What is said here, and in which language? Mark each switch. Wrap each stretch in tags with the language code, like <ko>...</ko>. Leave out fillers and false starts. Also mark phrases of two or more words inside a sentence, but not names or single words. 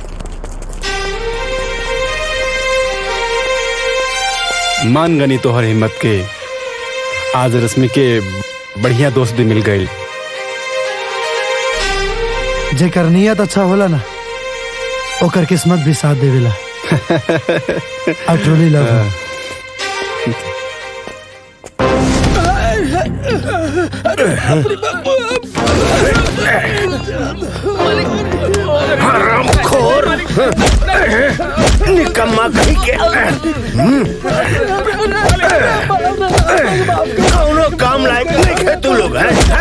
<bho>मान गनी तोहर हिम्मत के। आज रश्मि के बढ़िया दोस्त भी मिल गए। जेकर नियत अच्छा होला ना ओकर किस्मत भी साथ देवेला।</bho> <en>I truly love her.</en> <bho>हरामखोर निकम्मा कहीं के कौनो काम लायक नहीं है तू लोग हैं।</bho>